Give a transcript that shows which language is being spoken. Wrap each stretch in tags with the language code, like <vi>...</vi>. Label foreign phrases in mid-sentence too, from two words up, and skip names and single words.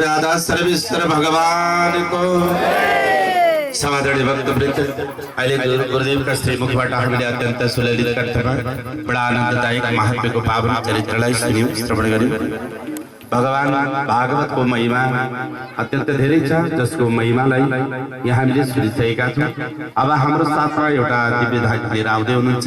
<ne>राधा सर्वेश्वर भगवान को समादरणीय भक्तवृन्द अहिले गुरुदेव का श्रीमुखबाट हामीले अत्यन्त सुललित कथामा बडा आनन्ददायक महात्म्यको पावन चरित्रलाई सुन्यौं श्रवण गर्यौं। भगवान भागवतको महिमा अत्यन्त धेरै छ जसको महिमालाई यहाँ हामीले सुनिसकेका छौं। अब हाम्रो साथमा एउटा दिव्यधाम लिएर आउँदै हुनुहुन्छ।</ne>